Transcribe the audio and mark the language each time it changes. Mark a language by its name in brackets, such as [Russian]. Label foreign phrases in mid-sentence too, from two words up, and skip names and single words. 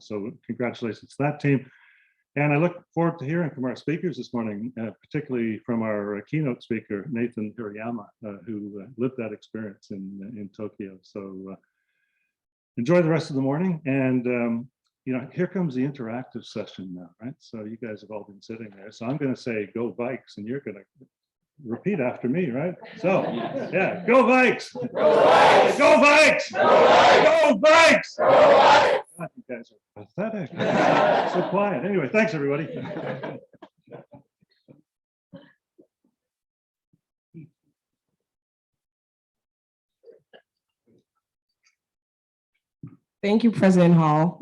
[English] So congratulations to that team. And I look forward to hearing from our speakers this morning, particularly from our keynote speaker, Nathan Hirayama, who lived that experience in Tokyo. So enjoy the rest of the morning. And, here comes the interactive session now, right? So you guys have all been sitting there. So I'm going to say, go Vikes, and you're going to repeat after me, right? So, yeah, go Vikes! Go Vikes! Go Vikes! Go Vikes! Go Vikes! Go Vikes! God, you guys are pathetic. So quiet. Anyway, thanks, everybody. Thank you, President Hall.